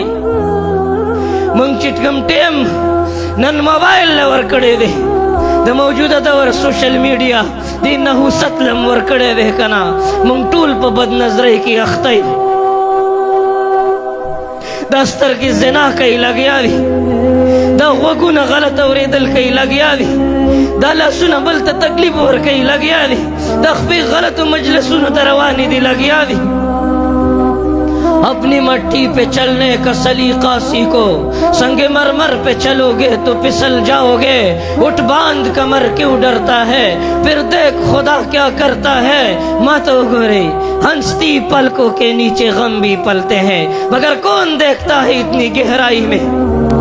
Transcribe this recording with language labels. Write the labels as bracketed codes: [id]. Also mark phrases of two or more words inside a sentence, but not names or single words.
[ps] موږ چې کوم ټیم نن موبایل له ورکړی دی، د موجوده دور سوشل میډیا دې نحوست لم ورکړی دی که نه، موږ ټول په بدنظرۍ کې اخته یو. دا سترګې زنا کوي لګیا دي، دا غوږونه غلط اورېدل کوي لګیا دي، دا لاسونه بل ته تکلیف ورکوي لګیا دي، دا خپې غلطو مجلسونو ته روانې دي لګیا دي. [ur] اپنی مٹی پہ چلنے کا سلیقہ سیکھو، سنگِ مرمر پہ چلو گے تو پھسل جاؤ گے. اٹھ باندھ کمر کیوں ڈرتا ہے، پھر دیکھ خدا کیا کرتا ہے. مت گورے ہنستی پلکوں کے نیچے غم بھی پلتے ہیں، مگر کون دیکھتا ہے اتنی گہرائی میں.